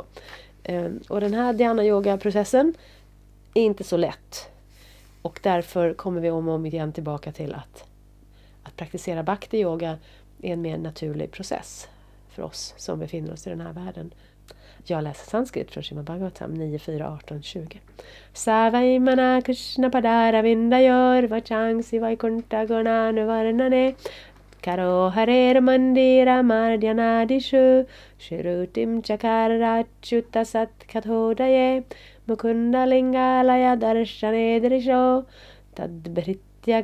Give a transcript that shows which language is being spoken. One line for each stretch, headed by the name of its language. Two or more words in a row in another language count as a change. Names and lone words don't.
Swedish: Och den här dhyana yoga-processen är inte så lätt. Och därför kommer vi om och om igen tillbaka till att praktisera bhakti yoga är en mer naturlig process för oss som befinner oss i den här världen. Jag läser sanskrit från Srimad Bhagavatam 9.4.18.20.
Sanskrit: सवैमन कृष्ण पदार विन्दयर् वचांसि वैकुण्ठ गुणानुवर्णने करो हरेर् मन्दिर मार्द्यनादिषु शिरुतिं चकराच्युत सत्कथोदये मुकुन्द लिङ्गालय दर्शनेदृशो तद्भृत्य